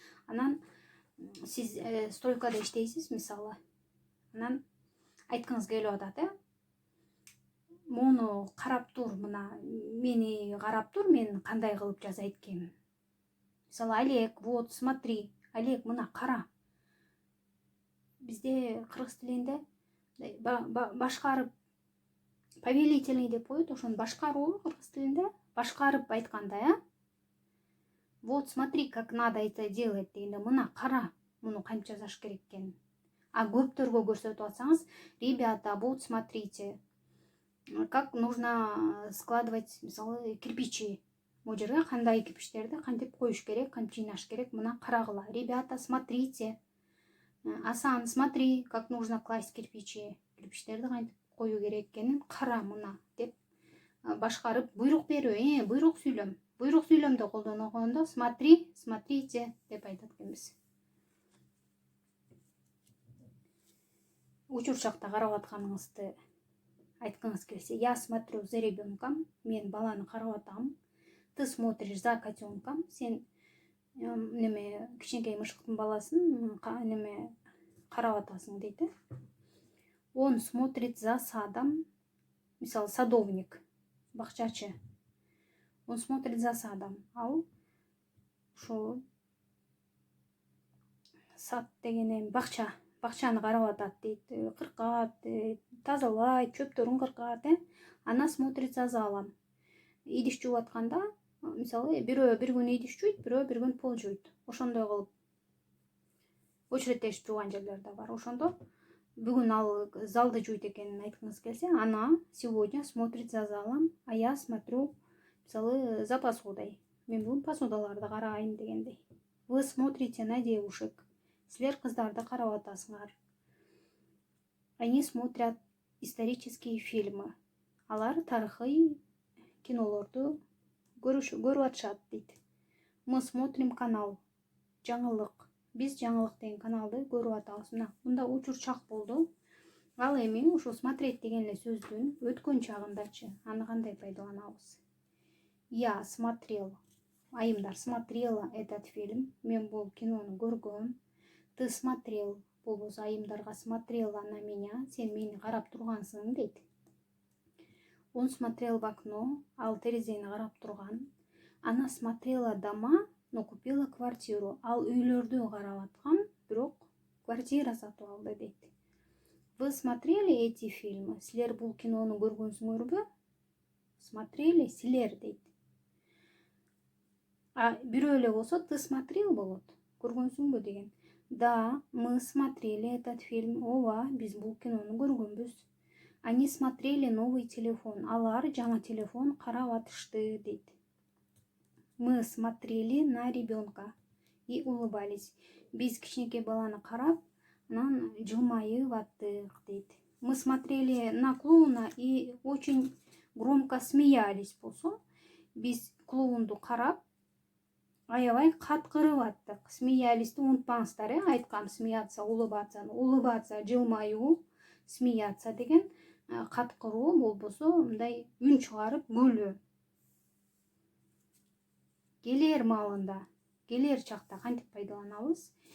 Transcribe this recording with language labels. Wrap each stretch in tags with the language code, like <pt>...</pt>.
<ky>Анан сиз стройкада иштейсиз, мисалы. Анан айткыңыз келип атат, Мону карап тур, мына мени карап тур, мен кандай кылып жасайт экенмин. Мисалы, Олег,</ky> <ru>вот смотри,</ru> <ky>Олег, мына кара. Бизде кыргыз тилинде башкарып, повелительный деп коет, ошону башкаруу кыргыз тилинде, башкарып айтканда,</ky> <ru>Вот смотри, как надо это делать</ru> <ky>дегенде, мына кара, муну кантип жасаш керек экенин. А көптөргө көрсөтүп атсаңыз,</ky> <ru>ребята, вот смотрите, как нужно складывать,</ru> <ky>мисалы,</ky> <ru>кирпичи.</ru> <ky>Бул жерге кандай кирпичтерди кантип коюш керек, кантип жыйнаш керек, мына карагыла.</ky> <ru>Ребята, смотрите. Асан, смотри, как нужно класть кирпичи.</ru> <ky>Кирпичтерди кантип кою керек экенин кара мына деп башкарып буйрук берүү, буйрук сүйлөм. Буйрук сүйлөмдү колдонгондо смотри, смотрите деп айтат экенбиз. Учурчакта карап атканыңызды айткыңыз келсе,</ky> <ru>я смотрю за ребенком,</ru> <ky>мен баланы карап атам.</ky> <ru>Ты смотришь за котенком,</ru> <ky>сен неме кичинекей мышыктын баласын неме карап атасың дейт.</ky> <ru>Он смотрит за садом,</ru> <ky>мисалы</ky> <ru>садовник, бакчачы. Он смотрит за садом.</ru> <ky>Ал ушу сад деген эми бакчаны карап атат дейт, кыркат, тазалайт, чөптөрүн кыркат,</ky> <ru>Она смотрит за залом.</ru> <ky>Идиш жууп атканда, мисалы, бирөө бир күн идиш жуйт, бирөө бир күн пол жуйт. Ошондой кылып очередтешип жууган жерлер да бар. Ошондо бүгүн ал залды жуйт экенин айткыңыз келсе,</ky> <ru>она сегодня смотрит за залом, а я смотрю,</ru> <ky>мисалы,</ky> <ru>за посудой.</ru> <ky>Мен бүгүн посудаларды карайын дегендей.</ky> <ru>Вы смотрите на девушек.</ru> <ky>Силер кыздарды карап атасыңар.</ky> <ru>Они смотрят исторические фильмы.</ru> <ky>Алар тарыхый кинолорду көрүп атышат дейт.</ky> <ru>Мы смотрим канал.</ru> <ky>Жаңылык. Биз жаңылык деген каналды көрүп атабыз. Мында учурчак болду. Ал эми ушу смотреть деген эле сөздүн өткөн чагындачы аны кандай пайдаланабыз?</ky> <ru>Я смотрел.</ru> <ky>Айымдар</ky> <ru>смотрела этот фильм.</ru> <ky>Мен бул кинону көргөм.</ky> <ru>Ты смотрел.</ru> <ky>Бул айымдарга</ky> <ru>смотрела на меня.</ru> <ky>Сен мени карап тургансың дейт.</ky> <ru>Он смотрел в окно.</ru> <ky>Ал терезени карап турган.</ky> <ru>Она смотрела дома, но купила квартиру.</ru> <ky>Ал үйлөрдү карап аткан, бирок квартира сатып алды дейт.</ky> <ru>Вы смотрели эти фильмы?</ru> <ky>Силер бул кинону көргөнсүңөрбү? Смотрели силер дейт. А бирөө эле болсо</ky> <ru>ты смотрел</ru> <ky>болот. Көргөнсүңбү деген.</ky> <ru>Да, мы смотрели этот фильм.</ru> <ky>Ооба, биз бул кинону көргөнбүз.</ky> <ru>Они смотрели новый телефон.</ru> <ky>Алар жаңа телефон карап атышты дейт.</ky> <ru>Мы смотрели на ребенка и улыбались.</ru> <ky>Биз кичинекей баланы карап, анан жылмайып аттык дейт.</ky> <ru>Мы смотрели на клоуна и очень громко смеялись</ru> <ky>болсо, биз клоунду карап, аябай каткырып аттык. Смеялисти унутпаңыздар, айткам смеяться, улыбаться, жылмайуу, смеяться деген каткыруу болбосо мындай үн чыгарып күлүү. Келер маалында, келер чакта кантип пайдаланабыз?</ky>